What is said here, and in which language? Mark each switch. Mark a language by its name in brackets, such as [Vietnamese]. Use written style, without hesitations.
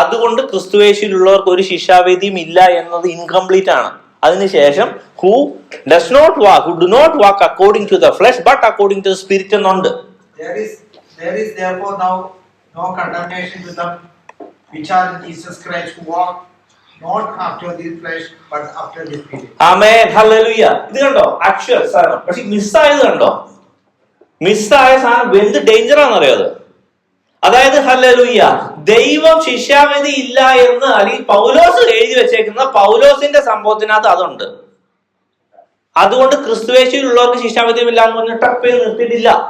[Malayalam] അതുകൊണ്ട് ക്രിസ്തുവേശുവിലുള്ളവർക്ക് ഒരു ശിക്ഷാവേദിയും ഇല്ല എന്നത് ഇൻകംപ്ലീറ്റ് ആണ്. അതിനുശേഷം [English] who does not walk, who do not walk according to the flesh but according to the spirit [Malayalam] എന്നുണ്ട്. [English] There is therefore now no condemnation to them which are in Jesus Christ, who walk not after the flesh but after the spirit. [Malayalam] Amen, hallelujah. ഇത് കണ്ടോ actual സാധനം. പക്ഷെ മിസ്സായത് കണ്ടോ? മിസ്സായ സാധനം എന്ത് danger ആണെന്നറിയോ അത്? അതായത് ഹല്ലേലൂയ, ദൈവം ശിക്ഷാവിധി ഇല്ല എന്ന് അല്ലെങ്കിൽ പൗലോസ് എഴുതി വെച്ചേക്കുന്ന പൗലോസിന്റെ സംഭവത്തിനകത്ത് അതുണ്ട്. അതുകൊണ്ട് ക്രിസ്തുവേശുവിലുള്ളവർക്ക് ശിക്ഷാവിധിയും ഇല്ല എന്ന് പറഞ്ഞ് ടപ്പ് ചെയ്ത് നിർത്തിയിട്ടില്ല.